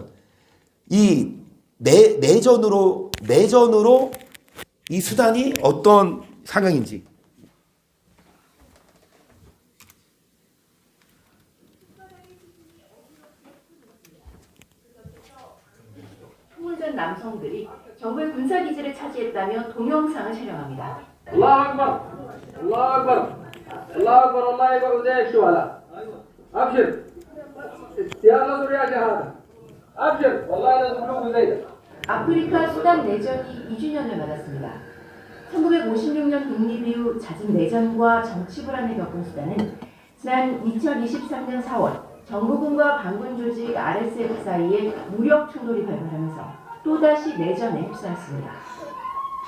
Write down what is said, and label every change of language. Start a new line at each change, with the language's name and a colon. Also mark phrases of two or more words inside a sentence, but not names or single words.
Korean: 이 내전으로 이 수단이 어떤 상황인지. 총을전 남성들이 정부의 군사기지를 차지했다며 동영상을 촬영합니다.
Arabic: الله اكبر الله اكبر الله اكبر الله اكبر وزي الشهداء ابشر يا نصر يا شهاده ابشر والله لازم نشوف زي
Korean: 아프리카 수단 내전이 2주년을 맞았습니다. 1956년 독립 이후 잦은 내전과 정치 불안을 겪은 수단은 지난 2023년 4월 정부군과 반군 조직 RSF 사이에 무력 충돌이 발발하면서 또다시 내전에 휩싸였습니다.